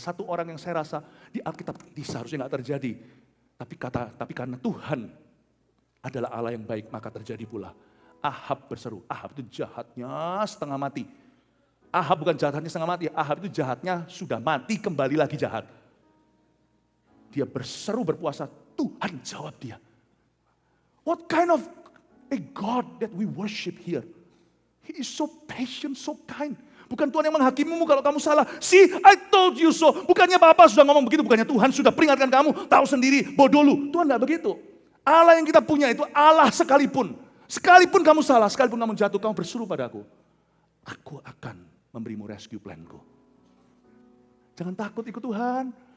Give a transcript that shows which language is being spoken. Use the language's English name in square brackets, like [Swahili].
[Indonesian] Ada satu orang yang saya rasa di Alkitab ini seharusnya nggak terjadi. Tapi karena Tuhan adalah Allah yang baik, maka terjadi pula. Ahab berseru, Ahab itu jahatnya setengah mati. Ahab bukan jahatnya setengah mati, Ahab itu jahatnya sudah mati kembali lagi jahat. Dia berseru berpuasa, Tuhan jawab dia. [English] What kind of a God that we worship here? He is so patient, so kind. [Indonesian] Bukan Tuhan yang menghakimimu kalau kamu salah. [English] See, I told you so. [Indonesian] Bukannya Bapak sudah ngomong begitu, bukannya Tuhan sudah peringatkan kamu, tahu sendiri, bodoh lu. Tuhan enggak begitu. Allah yang kita punya itu Allah sekalipun. Sekalipun kamu salah, sekalipun kamu jatuh, kamu berseru padaku. Aku akan memberimu rescue plan-ku. Jangan takut ikut Tuhan.